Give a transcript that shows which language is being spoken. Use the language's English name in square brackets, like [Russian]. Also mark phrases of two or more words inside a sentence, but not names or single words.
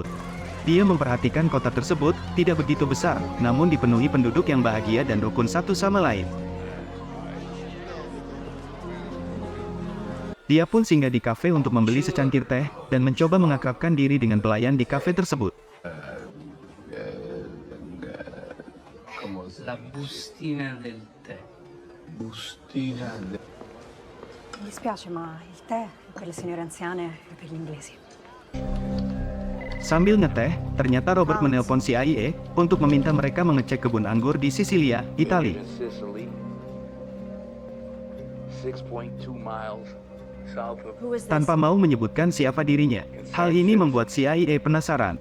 [Indonesian] Dia memperhatikan kota tersebut, tidak begitu besar, namun dipenuhi penduduk yang bahagia dan rukun satu sama lain. Dia pun singgah di kafe untuk membeli secangkir teh, dan mencoba mengakrabkan diri dengan pelayan di kafe tersebut. [Italian] La bustina del tè. Mi dispiace, ma il tè è per le signore anziane e per gli inglesi. [Indonesian] Sambil ngeteh, ternyata Robert menelpon CIA untuk meminta mereka mengecek kebun anggur di Sisilia, Italia. Tanpa mau menyebutkan siapa dirinya, hal ini membuat CIA penasaran.